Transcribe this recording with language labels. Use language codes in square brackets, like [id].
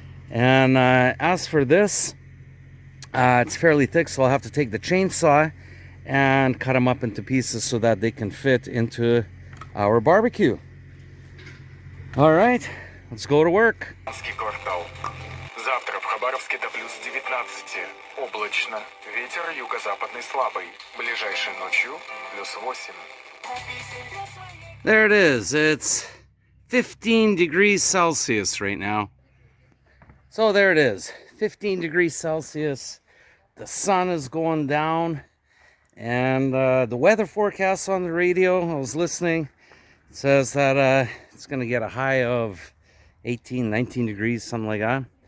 [en] And as for this, it's fairly thick, so I'll have to take the chainsaw and cut them up into pieces so that they can fit into our barbecue. All right, let's go to work. [ru] Квартал. Завтра в Хабаровске до плюс 19. Облачно. Ветер юго-западный слабый. Ближайшей ночью плюс 8. [en] There it is. It's 15 degrees Celsius right now. So there it is. 15 degrees Celsius. The sun is going down. And the weather forecast on the radio, I was listening, it says that it's going to get a high of 18, 19 degrees, something like that.